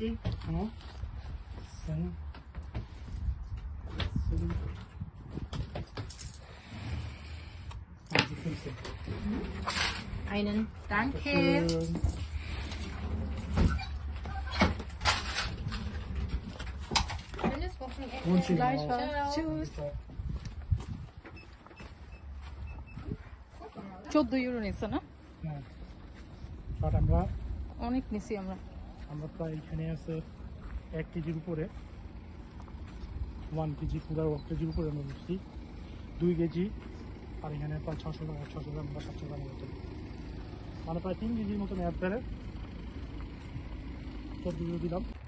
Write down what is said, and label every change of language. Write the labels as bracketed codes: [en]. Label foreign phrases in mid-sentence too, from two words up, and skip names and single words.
[de] Ja. Dann- Also 15. Einen. Danke. Schönes Wochenende. Wünsche ich Gleich auch. was. [bn] Tschüss. 14 ইউরো নিচ্ছে না? হ্যাঁ বাট আমরা অনেক নিছি আমরা। প্রায় এখানে আছে 1 কেজির উপরে 1 কেজি পুরো 1 কেজির উপরে আমরা বসছি 2 কেজি আর এখানে প্রায় 600 গ্রাম বা 700 গ্রাম মতো মানে প্রায় 3 কেজির মতো ম্যাপ ধরে 14 ইউরো দিলাম।